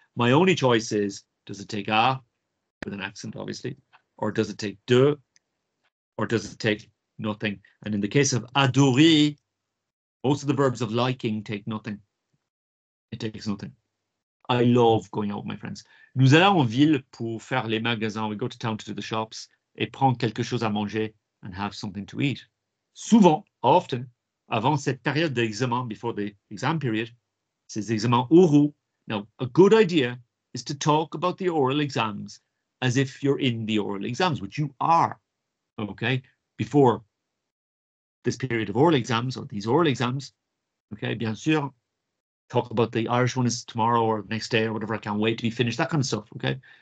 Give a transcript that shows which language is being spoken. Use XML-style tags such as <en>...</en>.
<en>My only choice is, does it take a, with an accent, obviously, or does it take de, or does it take nothing? And in the case of adorer, most of the verbs of liking take nothing. It takes nothing. I love going out with my friends.</en> <fr>Nous allons en ville pour faire les magasins.</fr> <en>We go to town to do the shops</en> <fr>et prendre quelque chose à manger</fr> <en>and have something to eat.</en> <fr>Souvent,</fr> <en>often,</en> <fr>avant cette période d'examen,</fr> <en>before the exam period,</en> <fr>ces examens oraux.</fr> <en>Now, a good idea is to talk about the oral exams as if you're in the oral exams, which you are, okay? Before this period of oral exams or these oral exams, okay,</en> <fr>bien sûr,</fr> <en>talk about the Irish one is tomorrow or next day or whatever. I can't wait to be finished, that kind of stuff, okay?</en>